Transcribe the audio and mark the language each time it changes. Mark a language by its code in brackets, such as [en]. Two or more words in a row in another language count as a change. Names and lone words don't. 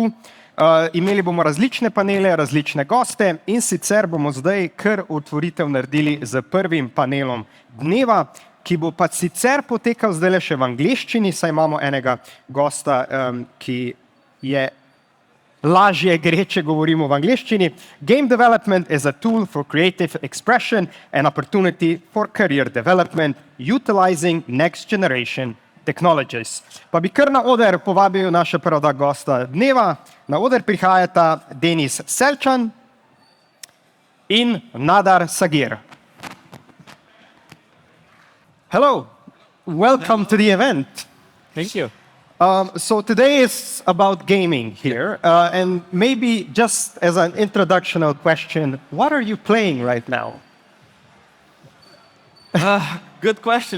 [sl] Imeli bomo različne panele, različne goste in sicer bomo zdaj kar otvoritev naredili z prvim panelom dneva, ki bo pa sicer potekal zdaj še v angleščini, saj imamo enega gosta, ki je lažje gre, če govorimo v angleščini. [en] Game development is a tool for creative expression and opportunity for career development, utilizing next generation technologies. [sl] Pa bi kar na oder povabil naša prva gosta dneva. Na oder prihajata Denis Selčan in Nadav Sagir. [en] Hello, welcome to the event. Thank you. So today is about gaming here, and maybe just as an introductional question, what are you playing right now? Good question.